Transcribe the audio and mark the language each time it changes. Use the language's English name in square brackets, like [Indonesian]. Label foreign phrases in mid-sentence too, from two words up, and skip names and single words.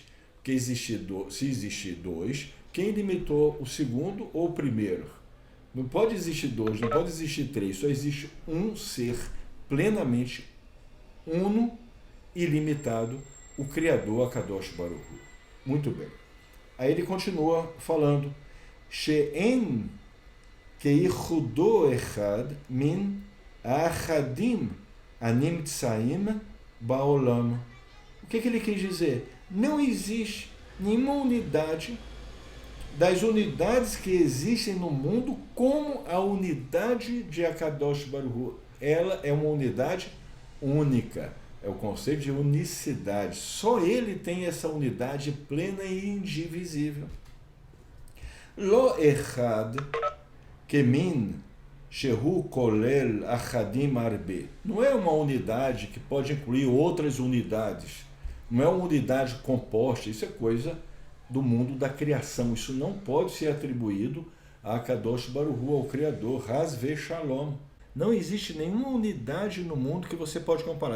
[Portuguese] Porque se existir 2, quem limitou o segundo ou o primeiro? Não pode existir 2, não pode existir 3. Só existe um ser plenamente uno, ilimitado, o Criador, [Hebrew] הקדוש ברוך הוא. [Portuguese] Muito bem. Aí ele continua falando: [Hebrew] שאין כייחודו אחד מן האחדים הנמצאים בעולם. [Portuguese] O que ele quis dizer? Não existe nenhuma unidade das unidades que existem no mundo como a unidade de [Hebrew] הקדוש ברוך הוא. [Portuguese] Ela é uma unidade única. É o conceito de unicidade. Só ele tem essa unidade plena e indivisível. [Hebrew] לא אחד כמין שהוא כולל אחדים הרבה. [Portuguese] Não é uma unidade que pode incluir outras unidades. Não é uma unidade composta. Isso é coisa do mundo da criação. Isso não pode ser atribuído a [Hebrew] קדוש ברוך הוא, [Portuguese] ao Criador. [Hebrew] חס ושלום. [Portuguese] Não existe nenhuma unidade no mundo que você pode comparar.